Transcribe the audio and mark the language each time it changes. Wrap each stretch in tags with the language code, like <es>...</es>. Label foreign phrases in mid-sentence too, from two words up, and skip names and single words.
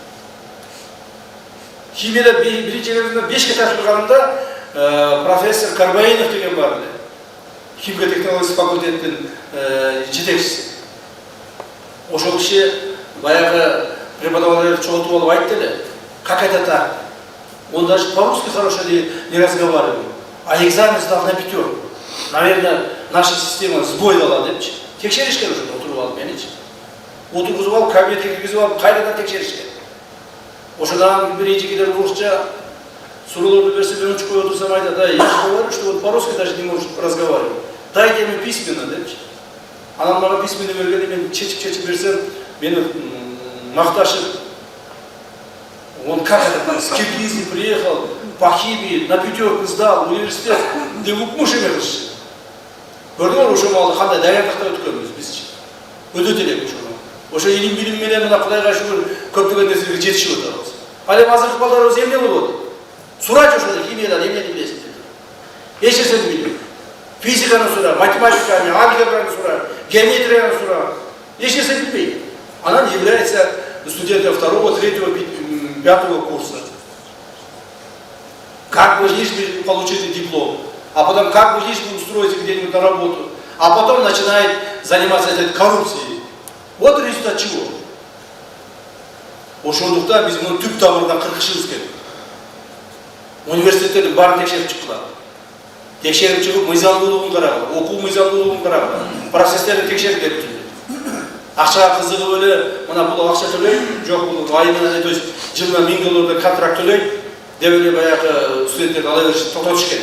<ky>Химияда биринчи экзаменди 5ке тапшырганымда профессор Карбаинов деген бар эле. Химия-технология факультетинин жетекчиси. Ошол киши баягы преподаватель чогултуп алып айтты эле,</ky> <ru>как это так? Он даже по-русски хорошо не разговаривает. А экзамен сдал на 5. Наверное, наша система сбой дала,</ru> <ky>депчи. Текшеришкен уже отуруп алып меничи. Отургузуп алып, кабинетке киргизип алып, кайрадан текшеришкен. Ошодан биринчи кидер урушча суроолорду берсе, мен учкой отурсам айтат, да,</ky> <ru>я говорю, что вот по-русски даже не может разговаривать. Дайте мне письменно,</ru> <ky>депчи. Анан мага письменно бергенде мен чечип берсем, мени макташып,</ky> <ru>он как это, с Киргизии приехал, по химии, на 5 сдал, университет,</ru> <ky>деп укмуш эме кылышчу. Көрдүңөр ошол маалда кандай даярдыкта өткөнбүз бизчи. Өтөт элек ошону. Ошо илим билим менен мына Кудайга шүгүр көптөгөн нерселерге жетишип атабыз. Ал эми азыркы балдарыбыз эмне болуп атат? Сурачы ошол химиядан эмнени билесиңер? Эч нерсени билбейт. Физиканы сура, математиканы, алгебраны сура, геометрияны сура. Эч нерсе билбейт.</ky> <ru>Она является студентом 2-го, 3-го, 5-го курса. Как бы лишь бы получить диплом, а потом как бы лишь бы устроиться где-нибудь на работу, а потом начинает заниматься этой коррупцией. Вот результат чего?</ru> <ky>Ошондуктан биз муну түп тамырынан кыркышыбыз керек. Университеттердин баарын текшерип чыккыла. Текшерип чыгып, мыйзамдуулугун карагыла, окуу мыйзамдуулугун карагыла, процесстерин текшерип берип жүрдү. Акчага кызыгып эле, мына бул акча төлөйм, жок бул айына,</ky> <ru>то есть</ru> <ky>жылына $1000 контракт төлөйм деп эле баягы студенттерди ала беришти, токтотуш керек.</ky>